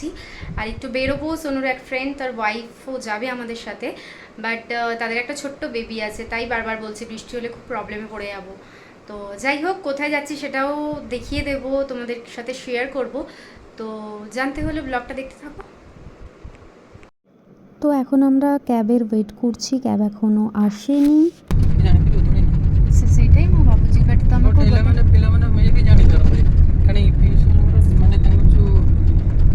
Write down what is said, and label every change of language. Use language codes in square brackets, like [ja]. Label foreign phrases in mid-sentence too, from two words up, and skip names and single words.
[bn] আর একটু বেরোবো, সোনুর এক ফ্রেন্ড তার ওয়াইফও যাবে আমাদের সাথে, বাট তাদের একটা ছোট্ট বেবি আছে, তাই বারবার বলছে বৃষ্টি হলে খুব প্রবলেমে পড়ে যাবো। তো যাই হোক, কোথায় যাচ্ছি সেটাও দেখিয়ে দেবো, তোমাদের সাথে শেয়ার করব। তো জানতে হলে ব্লগটা দেখতে থাকো। তো এখন আমরা ক্যাবের ওয়েট করছি, ক্যাব এখনো আসেনি। [or] ସେଇଟା ହିଁ ମୁଁ ଭାବୁଛି, ବଟ୍ ତମକୁ ପିଲାମାନେ ମେ ବି ଜାଣିପାରନ୍ତି, କାରଣ ପିୟୁଷ ମାନେ ତାଙ୍କର ଯେଉଁ